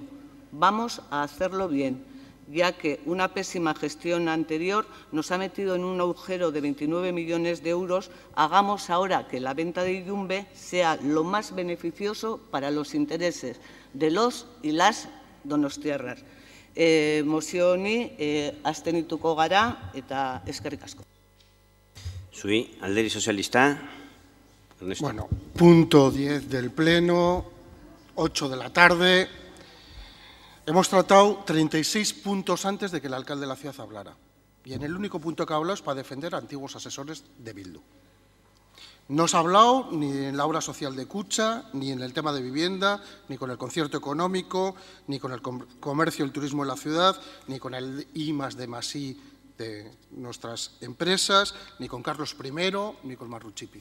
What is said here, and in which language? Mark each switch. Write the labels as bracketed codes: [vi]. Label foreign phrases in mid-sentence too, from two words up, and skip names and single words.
[es] Vamos a hacerlo bien, ya que una pésima gestión anterior nos ha metido en un agujero de 29 millones de euros. Hagamos ahora que la venta de Yumbe sea lo más beneficioso para los intereses de los y las donostiarras. [eu] Mozioni abstenituko gara eta eskerrik asko. Zui, Alderdi Sozialista. Ernesto. [es] Bueno, punto 10 del Pleno, 8 de la tarde. Hemos tratado 36 puntos antes de que el alcalde de la ciudad hablara. Y en el único punto que ha hablado es para defender a antiguos asesores de Bildu. No se ha hablado ni en la obra social de Kutxa, ni en el tema de vivienda, ni con el concierto económico, ni con el comercio y el turismo en la ciudad, ni con el I+D+I de nuestras empresas, ni con Carlos I, ni con Marruchipi.